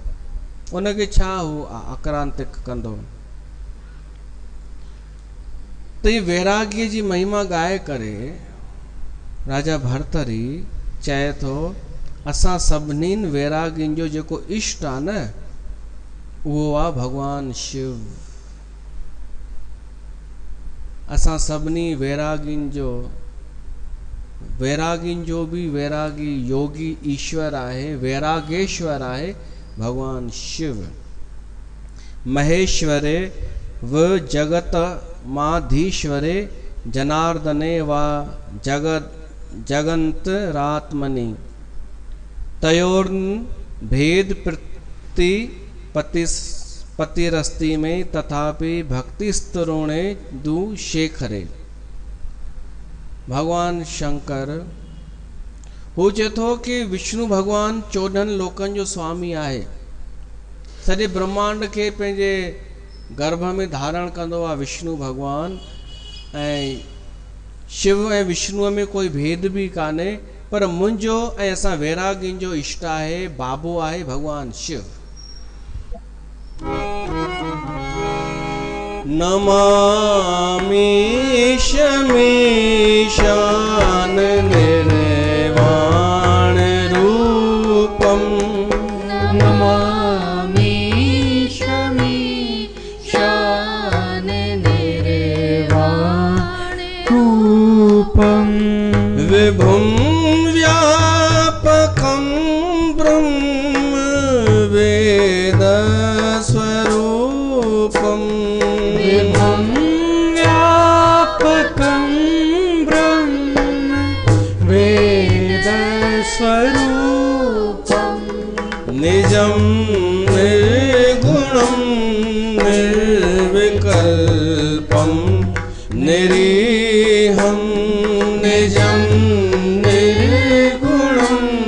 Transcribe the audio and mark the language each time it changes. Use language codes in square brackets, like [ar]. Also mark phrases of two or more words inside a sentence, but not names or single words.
[sd] उनखे छा हू आक्रांतिक कंदो। त ही वैरागीअ जी महिमा ॻाए करे राजा भर्तृहरि चए थो, असां सभिनीनि वैरागियुनि जो जेको इष्ट आहे न, उहो आहे भगवान शिव। असां सभिनी वैरागियुनि जो बि वैरागी योगी ईश्वर आहे, वैरागेश्वर आहे भगवान शिव। [sa] महेश्वरे व जगत माधीश्वरे जनार्दने वा जगन्तरात्मनि तयोर्न भेद पतिरस्ति में तथापि भक्तिस्तरुणे दु शेखरे। [sd] भगवान शंकर हू चए थो कि विष्णु भगवान 14 लोकनि जो स्वामी आहे। सॼे ब्रह्मांड खे पंहिंजे गर्भ में धारण कंदो आहे विष्णु भगवान। ऐं शिव ऐं विष्णुअ में कोई भेद बि कान्हे, पर मुंहिंजो ऐं असां वैरागियुनि जो इष्ट आहे, बाबो आहे भगवान शिव। [sa] नमामि शमीशान निर्वाण रूपम। नमामि शमीशान निर्वाण रूपम। विभुं व्यापकं ब्रह्म वेद स्वरूपम्। विभुं व्यापकं ब्रह्म वेदस्वरूपं निजं निर्गुणं निर्विकल्पं निरीहं निजं निर्गुणं